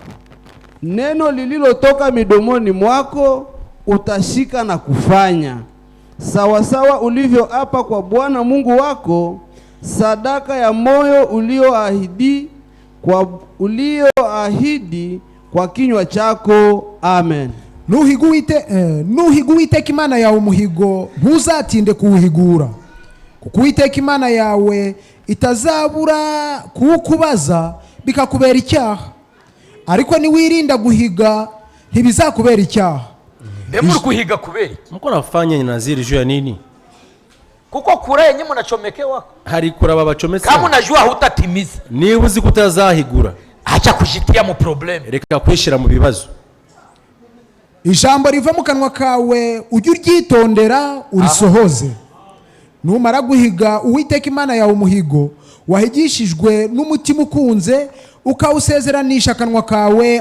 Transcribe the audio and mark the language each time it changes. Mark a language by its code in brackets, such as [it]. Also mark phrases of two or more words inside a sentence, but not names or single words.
[sw] Neno lililotoka midomoni mwako utashika na kufanya sawasawa ulivyoapa kwa Bwana Mungu wako, sadaka ya moyo ulioahidi kwa kinywa chako. Amen. [rw] Nuhiga Uwiteka Imana yawe umuhigo, ntuzatinde kuwuhigura, kuko Uwiteka Imana yawe itazabura kuwukubaza bikakubera icyaha. Ariko niwirinda guhiga ntibizakubera icyaha. Ndemuri kuhiga kuberi. [sw] Mko nafanya naziri juu ya nini? Kuko kura yenye mnachomekewa. [rw] Hari kuraba bacometse. [sw] Kama unajua hutatimiza, [rw] niba uzi kutazahigura, [sw] acha kujitia mu problem. [rw] Reka kwishira mu bibazo. Ijambo riva mu kanwa kawe ujye uryitondera urisohoze. Numara guhiga Uwiteka Imana yawe umuhigo wahigishijwe n'umutima ukunze, ukawusezeranisha akanwa kawe.